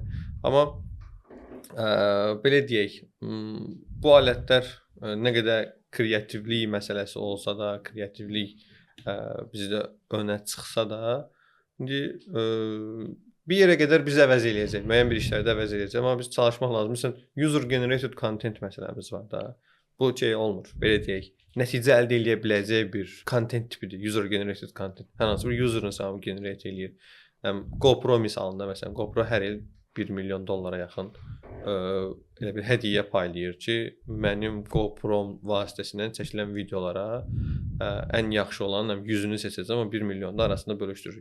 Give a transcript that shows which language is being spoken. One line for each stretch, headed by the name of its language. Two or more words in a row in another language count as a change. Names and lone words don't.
Azerbaijani: Amma belə deyək, bu alətlər nə qədər kreativlik məsələsi olsa da, kreativlik bizdə önə çıxsa da, indi bir yerə qədər bizi əvəz eləyəcək, müəyyən bir işlərdə əvəz eləyəcək, amma biz çalışmaq lazım. Məsələn,
English: user generated content
Azerbaijani: məsələmiz var da. Bu şey olmur, belə deyək, nəticə əldə eləyə biləcək bir content tipidir,
English: user generated content.
Azerbaijani: Hər hansı bir user'ın hesabı generate eləyir. GoPro misalında, məsələn, GoPro hər il $1 milyon yaxın elə bir hədiyyə paylayır ki, mənim GoPro vasitəsilə çəkilən videolara ən yaxşı olan 100-ünü seçəcəm, amma $1 milyon arasında bölüşdürür.